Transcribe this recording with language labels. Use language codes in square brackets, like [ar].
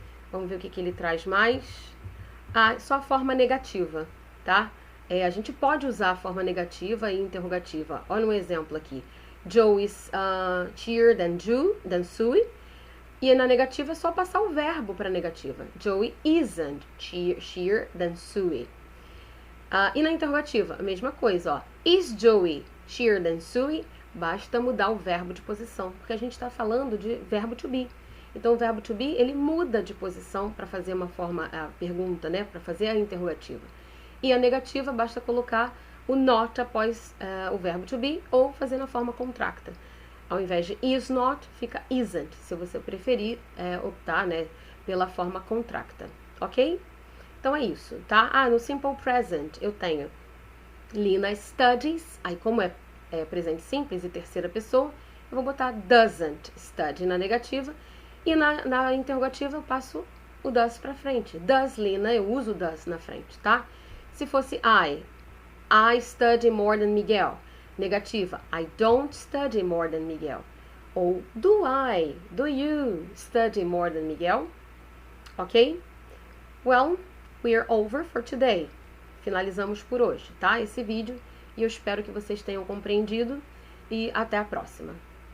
[pt] Vamos ver o que ele traz mais. Só a forma negativa, tá? A gente pode usar a forma negativa e interrogativa. Olha um exemplo aqui. [en] Joe is cheer than Sue. [pt] E na negativa é só passar o verbo para a negativa. [en] Joey isn't cheer than Sue. [pt] E na interrogativa, a mesma coisa, ó. [en] Is Joey cheer than Sue? [pt] Basta mudar o verbo de posição, porque a gente está falando de verbo to be. Então, o verbo to be, ele muda de posição para fazer uma forma, a pergunta, né? Para fazer a interrogativa. E a negativa, basta colocar o not após o verbo to be ou fazer na forma contracta. Ao invés de is not, fica isn't, se você preferir optar, né, pela forma contracta, ok? Então é isso, tá? No simple present eu tenho Lina studies, aí como é presente simples e terceira pessoa, eu vou botar doesn't study na negativa e na interrogativa eu passo o does pra frente. Does Lina, eu uso does na frente, tá? Se fosse [en] I study more than Miguel. [pt] Negativa, [en] I don't study more than Miguel. [pt] Ou [en] do you study more than Miguel? Ok? Well, we are over for today. [pt] Finalizamos por hoje, tá? Esse vídeo. E eu espero que vocês tenham compreendido. E até a próxima.